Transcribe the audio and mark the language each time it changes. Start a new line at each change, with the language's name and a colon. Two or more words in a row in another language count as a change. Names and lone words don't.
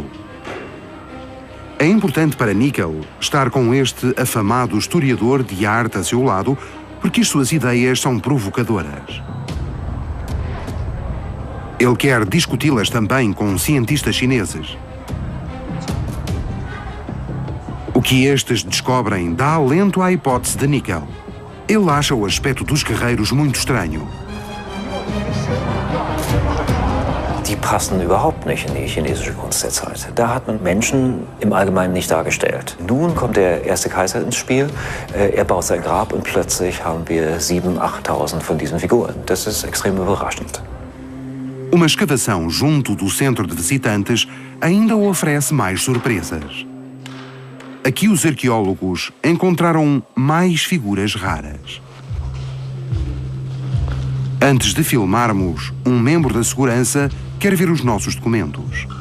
Portuguese: É importante para Nickel estar com este afamado historiador de arte a seu lado, porque as suas ideias são provocadoras. Ele quer discuti-las também com cientistas chineses. O que estes descobrem dá alento à hipótese de Nickel. Ele acha o aspecto dos guerreiros muito estranho.
German: Die passen überhaupt nicht in die chinesische Kunst der Zeit. Da hat man Menschen im Allgemeinen nicht dargestellt. Nun kommt der erste Kaiser ins Spiel, er baut sein Grab und plötzlich haben wir 7.000, 8.000 von diesen Figuren. Das ist extrem überraschend.
Portuguese: Uma escavação junto do centro de visitantes ainda oferece mais surpresas. Aqui os arqueólogos encontraram mais figuras raras. Antes de filmarmos, um membro da segurança quer ver os nossos documentos.